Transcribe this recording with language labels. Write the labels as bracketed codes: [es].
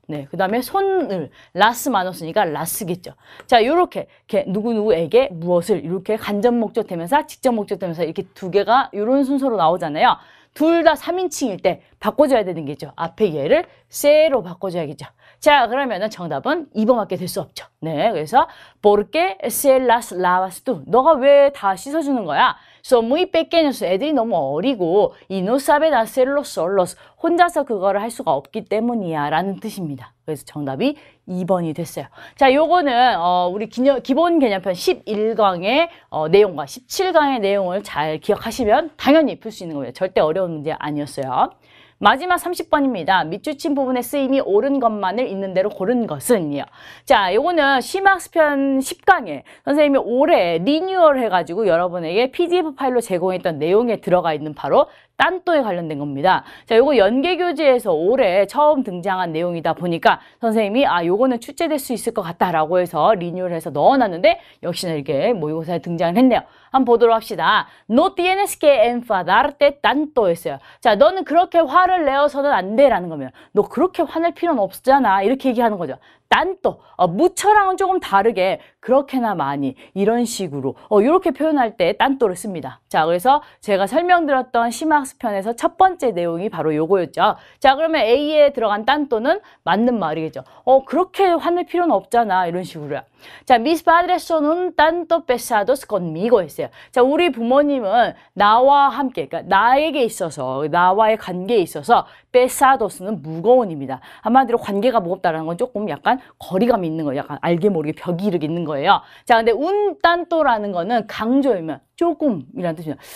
[ko] 네, 그 다음에 손을 라스 마노스니까 라스겠죠. 자, 요렇게 누구누구에게 무엇을 이렇게 간접 목적 대명사, 직접 목적 대명사 이렇게 두 개가 이런 순서로 나오잖아요. 둘 다 3인칭일 때 바꿔줘야 되는 게죠. 앞에 얘를 세로 바꿔줘야겠죠. 자, 그러면은 정답은 2번밖에 될 수 없죠. 네, 그래서 [es] porque se las lavas tú. [ko] 너가 왜 다 씻어주는 거야? [es] Son muy pequeños. [ko] 애들이 너무 어리고 [es] y no saben hacerlo solos. [ko] 혼자서 그거를 할 수가 없기 때문이야 라는 뜻입니다. 그래서 정답이 2번이 됐어요. 자, 요거는 우리 기본 개념편 11강의 내용과 17강의 내용을 잘 기억하시면 당연히 풀 수 있는 거예요. 절대 어려운 문제 아니었어요. 마지막 30번입니다. 밑줄친 부분의 쓰임이 옳은 것만을 있는 대로 고른 것은요. 자, 요거는 심학습편 10강에 선생님이 올해 리뉴얼 해가지고 여러분에게 PDF 파일로 제공했던 내용에 들어가 있는 바로 딴또에 관련된 겁니다. 자, 요거 연계교재에서 올해 처음 등장한 내용이다 보니까 선생님이 요거는 출제될 수 있을 것 같다라고 해서 리뉴얼해서 넣어놨는데 역시나 이렇게 모의고사에 등장했네요. 한번 보도록 합시다. [es] No tienes que enfadarte tanto [ko] 했어요. 자, 너는 그렇게 화를 내어서는 안 돼라는 거면 너 그렇게 화낼 필요는 없잖아. 이렇게 얘기하는 거죠. 딴또 무처랑은 조금 다르게 그렇게나 많이 이런 식으로 이렇게 표현할 때 딴또를 씁니다. 자, 그래서 제가 설명드렸던 심학습편에서 첫 번째 내용이 바로 요거였죠. 자, 그러면 A에 들어간 딴또는 맞는 말이겠죠. 그렇게 화낼 필요는 없잖아 이런 식으로요. [es] 자, mis padres son un tanto pesados conmigo [ko] 했어요. 자, 우리 부모님은 나와 함께, 그러니까 나에게 있어서, 나와의 관계에 있어서 pesados는 무거운입니다. 한마디로 관계가 무겁다라는 건 조금 약간 거리감이 있는 거예요. 약간 알게 모르게 벽이 이렇게 있는 거예요. 자, 근데 un tanto라는 거는 강조이면 조금이라는 뜻입니다.